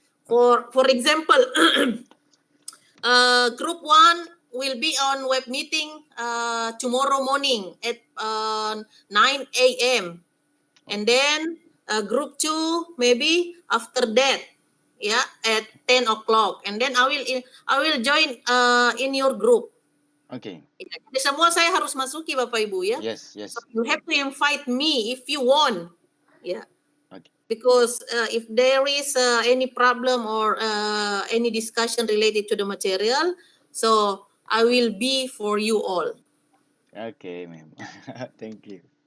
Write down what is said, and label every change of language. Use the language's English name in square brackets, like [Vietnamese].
[English] For example, group 1 will be on web meeting tomorrow morning at 9 a.m. And then group 2 maybe after that, yeah, at 10 o'clock. And then I will join in your group. Okay. [Indonesian] Jadi semua saya harus masuki Bapak Ibu ya. [English] Yes, yes. So you have to invite me if you want. Yeah. Okay. Because if there is any problem or any discussion related to the material, so I will be for you all. Okay, ma'am. Thank you.